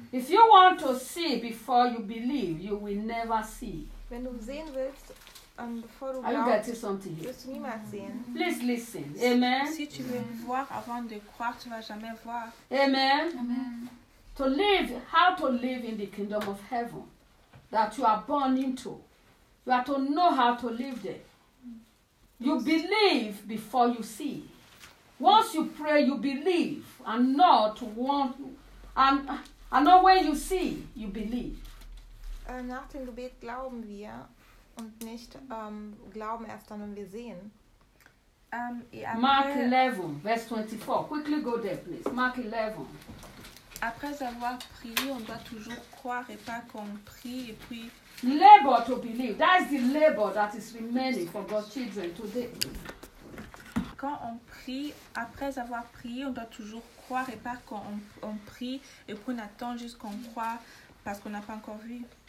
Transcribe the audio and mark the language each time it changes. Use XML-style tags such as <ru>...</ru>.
<en>If you want to see before you believe, you will never see.</en> <de>Wenn du sehen willst, bevor du glaubst, wirst du niemals sehen.</de> <en>Mm-hmm. Please listen. Amen.</en> <fr>Si tu veux voir avant de croire, tu vas jamais voir.</fr> <en>Amen. Amen. To live, how to live in the kingdom of heaven that you are born into. You have to know how to live there. You believe before you see. Once you pray, you believe. And not want, and not when you see, you believe.</en> <de>Nach dem Gebet glauben wir und nicht glauben erst dann, wenn wir sehen.</de> <en>Mark 11, verse 24. Quickly go there, please. Mark 11.</en> <fr>Après avoir prié, on doit toujours croire et pas qu'on prie et puis.</fr> <en>Labor to believe. That is the labor that is remaining for God's children today.</en> <fr>Quand on prie, après avoir prié, on doit toujours croire et pas quand on prie et puis on attend juste qu'on croit parce qu'on n'a pas encore vu.</fr>